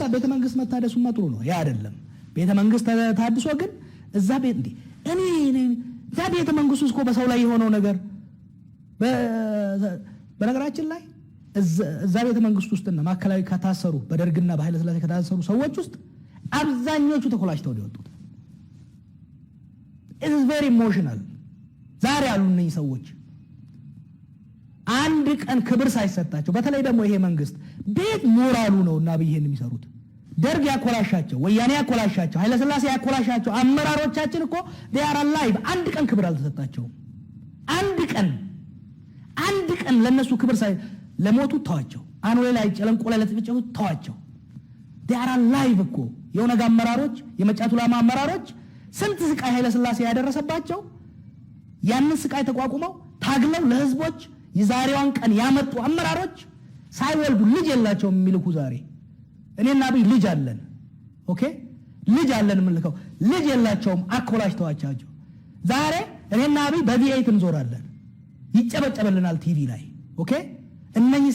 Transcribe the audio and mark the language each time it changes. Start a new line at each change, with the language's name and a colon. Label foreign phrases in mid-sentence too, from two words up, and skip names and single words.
Amharic: ቤተ መንግስት መታደሱማ ጥሩ ነው፣ ያ አይደለም። ቤተ መንግስት ታድሶ ግን እዛ ቤት እዛ ቤተ መንግስቱ እኮ በሰው ላይ የሆነው ነገር በነገራችን ላይ እዛ ቤተ መንግስት ውስጥና ማዕከላዊ ከታሰሩ በደርግና በኃይለ ሥላሴ ከታሰሩ ሰዎች ውስጥ አብዛኞቹ ተኮላሽተው ነው የወጡት።
English: it is very emotional።
Amharic: ዛሬ ያሉ እነዚህ ሰዎች አንድ ቀን ክብር ሳይሰጣቸው፣ በተለይ ደግሞ ይሄ መንግስት ቤት ሞራሉ ነውና ይሄን የሚሰሩት ደርግ ያኮላሻቸው፣ ወያኔ ያኮላሻቸው፣ ኃይለ ሥላሴ ያኮላሻቸው አመራሮቻችን እኮ
English: they are alive።
Amharic: አንድ ቀን ክብር አልተሰጣቸውም። አንድ ቀን ለነሱ ክብር ለሞቱ ተዋቸው። አኖሌ ላይ ጨለንቆ ላይ ለተጨፈጨፉ ተዋቸው።
English: they are alive
Amharic: እኮ የኦነግ አመራሮች፣ የመጫቱ ላማ አመራሮች ስንት ስቃይ ኃይለ ሥላሴ ያደረሰባቸው ያንን ስቃይ ተቋቁመው ታግለው ለህዝቦች የዛሬዋን ቀን ያመጡ አመራሮች ሳይወልዱ ልጅ የላቸውም የሚልኩ ዛሬ እኔና አብይ ልጅ አለን። ኦኬ ልጅ አለን የምንልከው ልጅ የላቸውም። አኮላሽተዋቸው ዛሬ እኔና አብይ በቪኤት እንዞራለን፣ ይጨበጨበልናል ቲቪ ላይ። ኦኬ እነኚህ